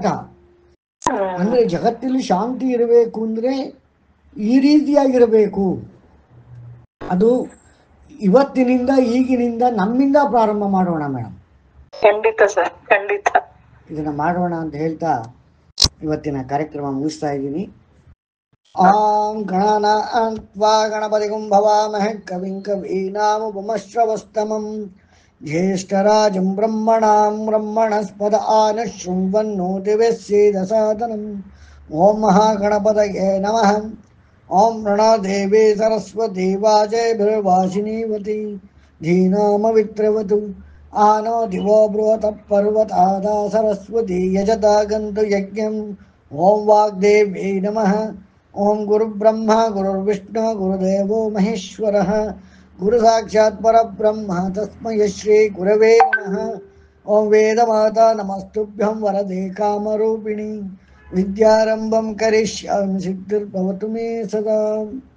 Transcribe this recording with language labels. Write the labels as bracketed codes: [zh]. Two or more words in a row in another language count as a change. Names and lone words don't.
[kn] ಅಂದ್ರೆ ಜಗತ್ತಲ್ಲಿ ಶಾಂತಿ ಇರಬೇಕು ಅಂದ್ರೆ ಈ ರೀತಿಯಾಗಿರಬೇಕು. ಅದು ಇವತ್ತಿನಿಂದ ಈಗಿನಿಂದ ನಮ್ಮಿಂದ ಪ್ರಾರಂಭ ಮಾಡೋಣ ಮೇಡಮ್. ಖಂಡಿತ ಸರ್, ಖಂಡಿತ ಇದನ್ನ ಮಾಡೋಣ ಅಂತ ಹೇಳ್ತಾ ಇವತ್ತಿನ ಕಾರ್ಯಕ್ರಮ ಮುಗಿಸ್ತಾ ಇದ್ದೀನಿ. [sa] ಆಂ ಗಣಾನಾನ್ವಾ ಗಣಪತಿಗುಂ ಭವಾಮಹೇ ಕವಿಂ ಕವೀನಾಮುಪಮಶ್ರವಸ್ತಮಂ ಜ್ಯೇಷ್ಠರಾಜಂ ಬ್ರಹ್ಮಣಾಂ ಬ್ರಹ್ಮಣಸ್ಪದ ಆನಶೃಣ್ವನ್ನೋತಿಭಿಸ್ಸೇದಸಾದನಂ. ಓಂ ಮಹಾಗಣಪತಯೇ ನಮಃ. ಓಂ ಪ್ರಣದೇವಿ ಸರಸ್ವತಿ ವಾಜೇಭಿರ್ವಾಸಿನೀವತಿ ಧೀನಾಮವಿತ್ರವತು ಆನೋ ದಿವೋ ಬೃಹತ ಪರ್ವತಾದಾ ಸರಸ್ವತಿ ಯಜತಾ ಗಂತು ಯಜ್ಞಂ. ಓಂ ವಾಗ್ದೇವ್ಯೈ ನಮಃ. ಓಂ ಗುರುಬ್ರಹ್ಮ ಗುರುರ್ವಿಷ್ಣು ಗುರುದೇವೋ ಮಹೇಶ್ವರಃ ಗುರು ಸಾಕ್ಷಾತ್ ಪರಬ್ರಹ್ಮ ತಸ್ಮೈ ಶ್ರೀ ಗುರವೇ ನಮಃ. ಓಂ ವೇದಮಾತಾ ನಮಸ್ತುಭ್ಯಂ ವರದೆ ಕಾಮರೂಪಿಣಿ ವಿದ್ಯಾರಂಭಂ ಕರಿಷ್ಯಾಮಿ ಸಿದ್ಧಿರ್ಭವತು ಮೇ ಸದಾ.